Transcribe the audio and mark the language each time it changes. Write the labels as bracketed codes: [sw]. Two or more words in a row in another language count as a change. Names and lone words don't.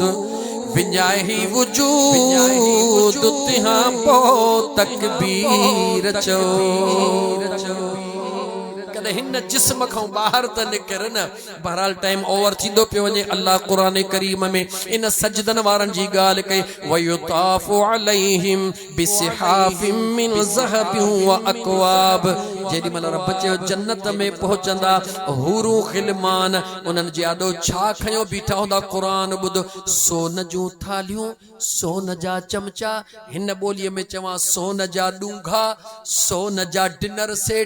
[sd] विञाए ही वजूद तिहां पो तकबीर चो। हुन हिन जिस्म खां ॿाहिर त निकिर न। बहरहाल [en] time over [sd] थींदो पियो वञे। अल्लाह क़ुरान करीम में इन सजदन वारनि जी ॻाल्हि कई, [ar] ويطاف عليهم بصحاف من ذهب وأكواب. [sd] जेॾी महिल रब चयो जन्नत में पहुचंदा हूरू ख़िलमान, उन्हनि जे आॾो छा खयो बीठा हूंदा? क़ुरान ॿुध, सोन जूं थालियूं, सोन जा चमचा, हिन ॿोलीअ में चवां सोन जा ॾूंघा, सोन जा [en] dinner set.